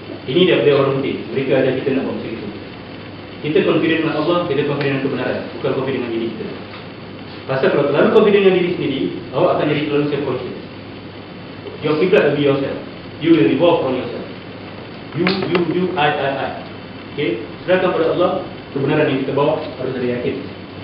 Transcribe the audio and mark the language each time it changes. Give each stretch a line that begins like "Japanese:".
Malay: Ini daripada orang putih. Mereka ada kita nak buat macam itu. Kita confident dengan Allah, kita confident dengan kebenaran. Bukan confident dengan diri kita. Pasal kalau terlalu confident dengan diri sendiri, awak akan jadi terlalu self-conscious.
English: Your kiblat will be yourself. You will revolve on yourself. You, I. Okay?
Malay: Serahkan pada Allah, kebenaran yang kita bawa harus ada yakin.